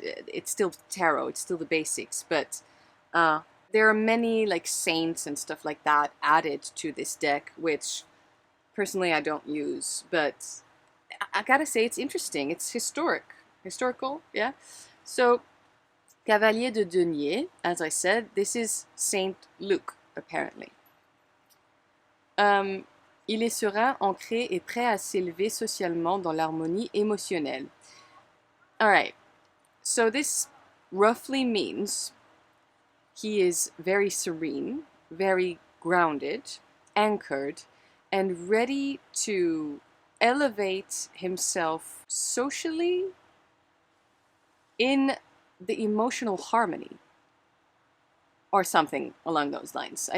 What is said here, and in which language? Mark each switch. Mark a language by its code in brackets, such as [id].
[en] It's still tarot, it's still the basics, but there are many like saints and stuff like that added to this deck, which personally I don't use, but I gotta say it's interesting. It's historical, yeah. So Cavalier de Denier, as I said, this is Saint Luke apparently. [fr] Il est serein, ancré et prêt à s'élever socialement dans l'harmonie émotionnelle. [en] All right, so this roughly means he is very serene, very grounded, anchored, and ready to elevate himself socially in the emotional harmony, or something along those lines.